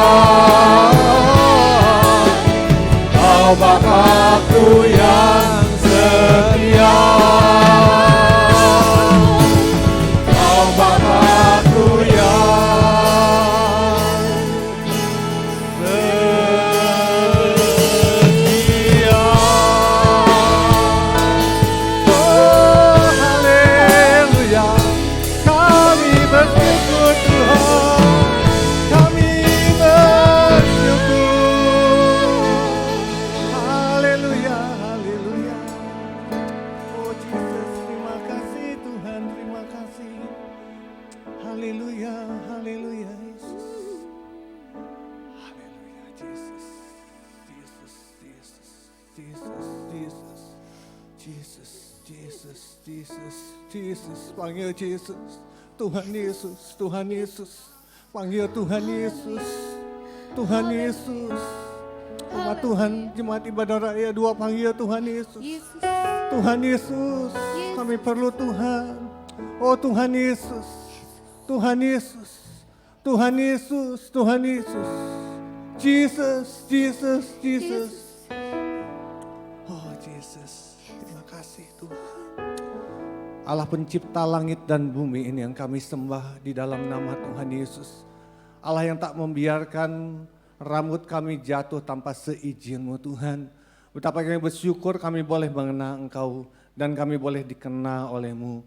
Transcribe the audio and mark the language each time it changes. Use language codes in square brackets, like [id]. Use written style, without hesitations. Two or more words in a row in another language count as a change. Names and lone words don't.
[id] Kau Bapa-Ku yang setia, Kau Bapa-Ku yang setia. Oh haleluya, kami bersyukur Tuhan, kami bersyukur. Haleluya, haleluya. Oh Jesus, terima kasih Tuhan, terima kasih. Haleluya, haleluya Yesus. Haleluya Jesus, Jesus, Jesus, Jesus, Jesus, Jesus, Jesus, Jesus, Jesus. Panggil Jesus, Tuhan Yesus, Tuhan Yesus. Panggil Tuhan Yesus, Tuhan Yesus. Umat Tuhan, Jemaat Ibadah Raya 2 panggil Tuhan Yesus. Yesus, Tuhan Yesus, kami perlu Tuhan. Oh Tuhan Yesus, Tuhan Yesus, Tuhan Yesus, Tuhan Yesus. Jesus, Jesus, Jesus. Oh Jesus, terima kasih Tuhan. Allah pencipta langit dan bumi ini yang kami sembah di dalam nama Tuhan Yesus. Allah yang tak membiarkan rambut kami jatuh tanpa seizin-Mu Tuhan. Betapa kami bersyukur kami boleh mengenal Engkau dan kami boleh dikenal oleh-Mu.